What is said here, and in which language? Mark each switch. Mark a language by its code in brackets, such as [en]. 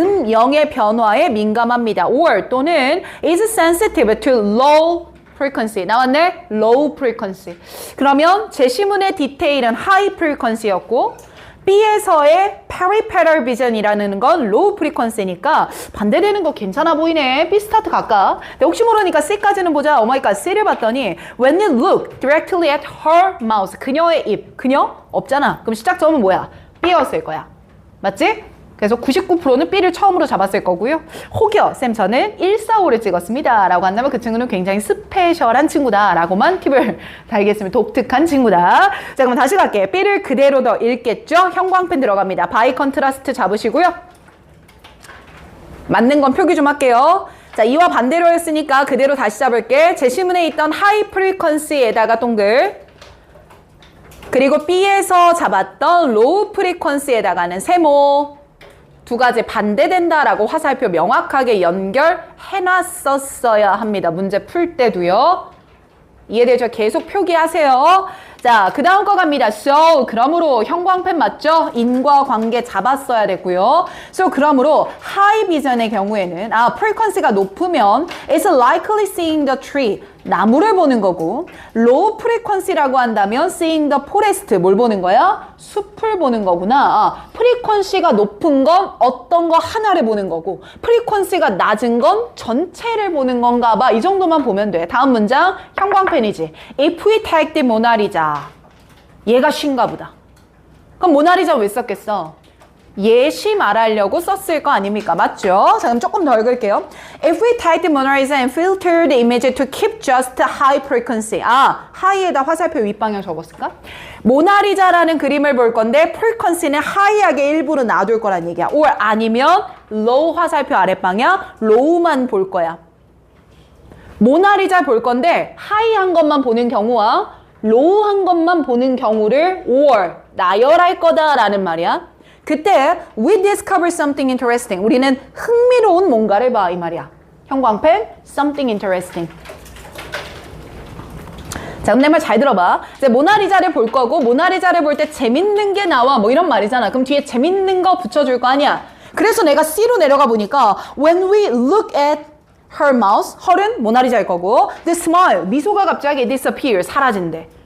[ko] 영의 변화에 민감합니다. [en] or [ko] 또는 [en] is sensitive to low frequency. [ko] 나왔네? low frequency. 그러면 제시문의 디테일은 high frequency였고 B에서의 peripheral vision이라는 건 low frequency니까 반대되는 거 괜찮아 보이네. B 스타트 갈까? 근데 혹시 모르니까 C까지는 보자. 오마이갓 C를 봤더니 [en] when you look directly at her mouth. [ko] 그녀의 입. 그녀? 없잖아. 그럼 시작 점은 뭐야? B였을 거야. 맞지? 그래서 99%는 B를 처음으로 잡았을 거고요. 혹여 쌤 저는 145를 찍었습니다 라고 한다면 그 친구는 굉장히 스페셜한 친구다 라고만 팁을 달겠습니다. 독특한 친구다. 자, 그럼 다시 갈게. B를 그대로 더 읽겠죠. 형광펜 들어갑니다. 바이 컨트라스트 잡으시고요. 맞는 건 표기 좀 할게요. 자, 이와 반대로 했으니까 그대로 다시 잡을게. 제시문에 있던 하이 프리퀀시에다가 동글, 그리고 B에서 잡았던 로우 프리퀀시에다가는 세모. 두 가지 반대된다라고 화살표 명확하게 연결해놨었어야 합니다. 문제 풀 때도요. 이해되죠? 계속 표기하세요. 자, 그 다음 거 갑니다. So, 그러므로 형광펜 맞죠? 인과관계 잡았어야 됐고요. [en] So, [ko] 그러므로 [en] high vision의 경우에는 frequency가 높으면 is likely seeing the tree. [ko] 나무를 보는 거고 low frequency라고 한다면 [en] seeing the forest. [ko] 뭘 보는 거야? 숲을 보는 거구나. frequency가 높은 건 어떤 거 하나를 보는 거고 frequency가 낮은 건 전체를 보는 건가 봐. 이 정도만 보면 돼. 다음 문장 형광펜이지. [en] If we take the Mona Lisa. [ko] 얘가 쉰가 보다. 그럼 모나리자 왜 썼겠어? 예시 말하려고 썼을 거 아닙니까? 맞죠? 자, 그럼 조금 더 읽을게요. [en] If we type the Mona Lisa and filter the image to keep just high frequency. [ko] high에다 화살표 윗방향 적었을까? 모나리자라는 그림을 볼 건데 frequency는 high하게 일부러 놔둘 거란 얘기야. or 아니면 low 화살표 아랫방향 low만 볼 거야. 모나리자 볼 건데 high한 것만 보는 경우와 low한 것만 보는 경우를 or 나열할 거다라는 말이야. [en] 그때 we discover something interesting. [ko] 우리는 흥미로운 뭔가를 봐 이 말이야. 형광펜 something interesting. 자, 그럼 내 말 잘 들어봐. 이제 모나리자를 볼 거고 모나리자를 볼 때 재밌는 게 나와 뭐 이런 말이잖아. 그럼 뒤에 재밌는 거 붙여줄 거 아니야. 그래서 내가 C로 내려가 보니까 [en] when we look at her mouth, [ko] her은 모나리자일 거고 the smile, 미소가 갑자기 disappear, 사라진대.